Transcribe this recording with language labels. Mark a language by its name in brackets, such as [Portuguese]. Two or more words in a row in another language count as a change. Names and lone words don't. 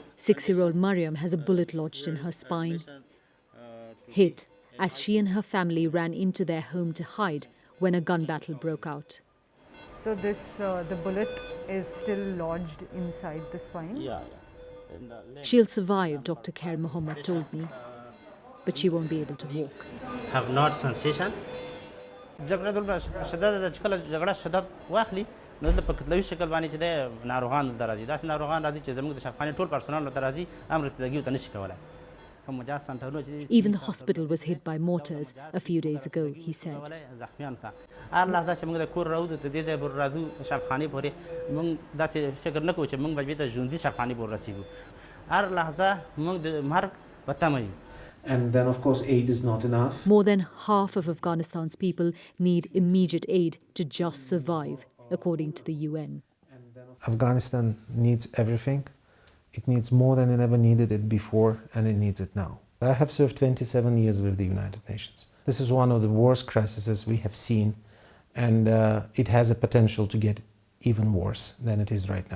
[English] 6-year-old Mariam has a bullet lodged in her spine, hit as she and her family ran into their home to hide when a gun battle broke out. So the bullet is still lodged inside the spine? Yeah. She'll survive, Dr. Khair Mohammed told me, but she won't be able to walk. Have not sensation. [Pashto] نو په کتلوي شکل باندې چې د ناروغان درازي داسې ناروغان راځي چې زموږ د شفاخانې ټول پرسونل درازي هم رسیدګي ته نشي کولای. [English] Even the hospital was hit by mortars a few days ago, he said. [Pashto] زخمیان ته هر لحظه چې موږ د کور راوځو ته دې ځای پر راځو شفاخانې پورې موږ داسې فکر نه کوو چې موږ به بېرته ژوندي شفاخانې پورې رسېږو. هر لحظه موږ د مرګ په تمه یو. [English] And then, of course, aid is not enough. More than half of Afghanistan's people need immediate aid to just survive, according to the UN. Afghanistan needs everything. It needs more than it ever needed it before, and it needs it now. I have served 27 years with the United Nations. This is one of the worst crises we have seen, and it has a potential to get even worse than it is right now.